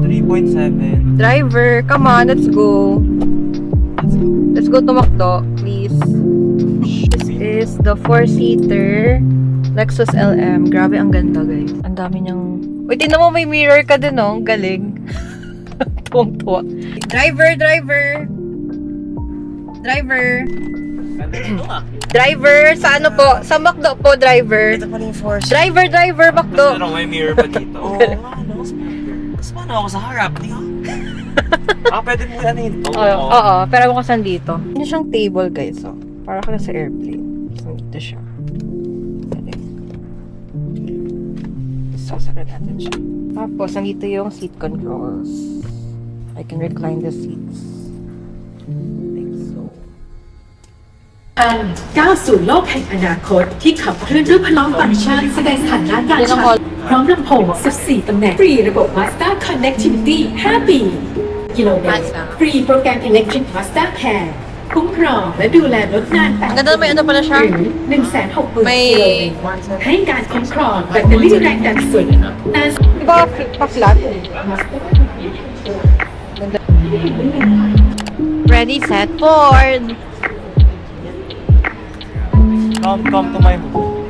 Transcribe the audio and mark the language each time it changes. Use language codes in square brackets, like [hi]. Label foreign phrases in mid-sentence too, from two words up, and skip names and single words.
[en] 3.7. Driver, come on, let's go. Let's go to McDo, please. This is the 4-seater Lexus LM. [tl] Grabe, ang ganda, guys. Ang dami niyang... Uy, tingnan mo, may mirror ka din, oh. Galing. Tuwang-tuwa. Driver, driver. Driver. Driver, sa ano po? Sa McDo po, driver. Ito pala yung force. Driver, McDo. Ano, may mirror pa dito. Oo, ano? Mas paano ako sa harap? Pwede mo ano ito? Oo, pero ako saan dito. Hindi siyang table, guys, oh. Para ka na sa airplane. So, dito siya. Sasakit natin siya. Tapos, nandito yung [en] seat controls. I can recline the seats. Like so. [th] ก้าวสู่โลกแห่งอนาคตที่ขับเคลื่อนด้วยพลังฟังก์ชันแสดงฐานะการใช้พร้อมลำโพง 14 ตำแหน่ง ฟรีระบบ Mazda Connectivity 5 ปีกิโลเมตร Mazda ฟรีโปรแกรม Electric Mazda Care คุ้มครองและดูแลรถนาน8 [tl] Ganda, may ano pala siya? [th] หรือ 160,000 [tl] May- [th] กิโลเมตรให้การคุ้มครองแบตเตอรี่แรงดันสูงนาน [tl] Di ba pa-flat? [en] Ready, set, Ford! Come to my home.